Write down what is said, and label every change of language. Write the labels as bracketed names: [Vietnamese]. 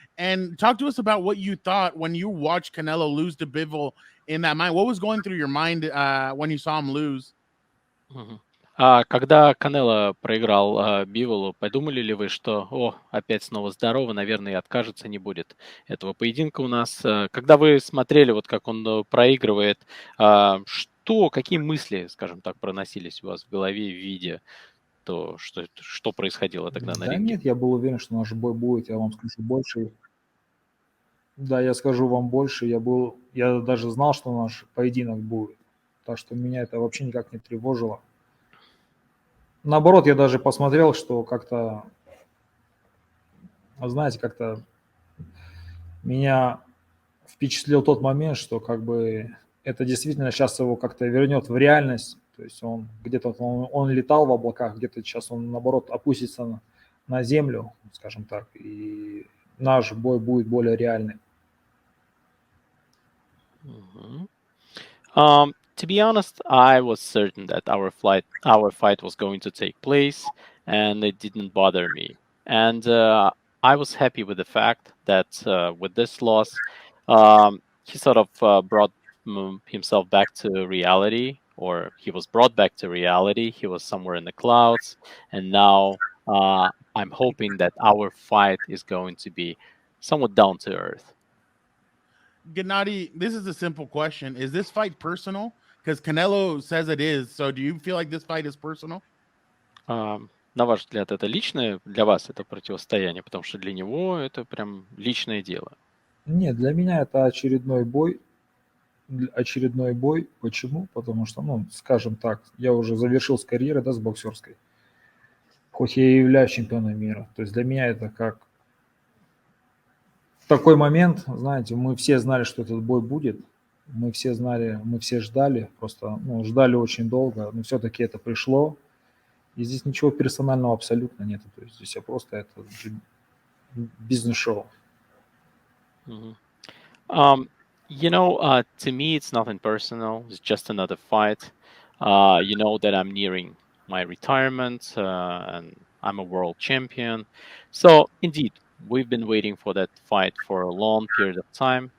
[English] And talk to us about what you thought when you watched Canelo lose to Bivol in that mind. What was going through your mind when you saw him lose? Mm-hmm. [Russian] Когда Канело проиграл Биволу, подумали ли вы, что опять снова здорово, наверное, и откажется, не будет этого поединка у нас? Когда вы смотрели, вот как он проигрывает, какие мысли, скажем так, проносились у вас в голове, видя то, что происходило тогда на ринге? Нет, я был уверен, что наш бой будет, я вам скажу больше. Да, я скажу вам больше, я даже знал, что наш поединок будет, так что меня это вообще никак не тревожило. Наоборот, я даже посмотрел, что как-то, знаете, как-то меня впечатлил тот момент, что как бы это действительно сейчас его как-то вернет в реальность. То есть он где-то он летал в облаках, где-то сейчас он, наоборот, опустится на землю, скажем так, и наш бой будет более реальный. Mm-hmm. [English] To be honest, I was certain that our fight was going to take place, and it didn't bother me. And I was happy with the fact that with this loss, he sort of brought himself back to reality, or he was brought back to reality. He was somewhere in the clouds, and now I'm hoping that our fight is going to be somewhat down to earth. Gennadiy, this is a simple question. Is this fight personal? Because Canelo says it is. So do you feel like this fight is personal? [Russian] На ваш взгляд, это личное для вас это противостояние, потому что для него это прям личное дело. Нет, для меня это очередной бой. Очередной бой. Почему? Потому что, ну, скажем так, я уже завершил с карьерой, да, с боксерской. Хоть я и являюсь чемпионом мира. То есть для меня это как такой момент, знаете, мы все знали, что этот бой будет. Мы все знали, мы все ждали, просто, ну, ждали очень долго, но все-таки это пришло. И здесь ничего персонального абсолютно нет. То есть здесь просто это бизнес-шоу. [English] To me, it's nothing personal. It's just another fight. You know that I'm nearing my retirement, and I'm a world champion. So, indeed, we've been waiting for that fight for a long period of time.